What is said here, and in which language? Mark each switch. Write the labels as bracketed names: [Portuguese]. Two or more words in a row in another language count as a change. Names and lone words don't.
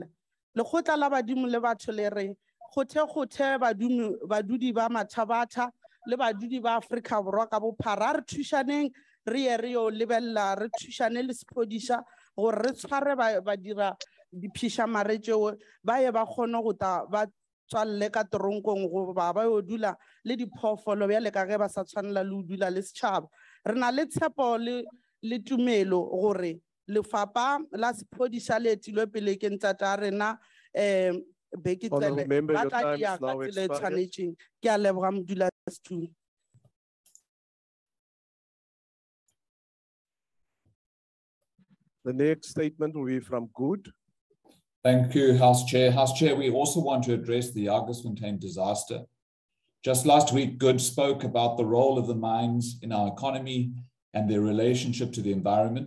[Northern Sotho] Lekgotla la badimo le batho le re gothe badudi ba Mathabata le badudi ba Afrika Borwa ka bophara re thušaneng re ye re yo lebelela re thušane le sephodisa gore re tshware ba dira diphišamare tšeo ba ye ba kgone go ta ba tswalle ka toronkong goba ba yo dula le diphoofolo bjale ka ge ba sa tshwanela le ho dula le setšhaba. Re na le tshepo le tumelo gore lefapha la sephodisa le etilwe pele ke ntata rena [English] Honourable member, your time is now expired. [Northern Sotho] Ke a leboga modulasetulo. [English] The next statement will be from Good. Thank you, House Chair. House Chair, we also want to address the Jagersfontein disaster. Just last week, Good spoke about the role of the mines in our economy and their relationship to the environment.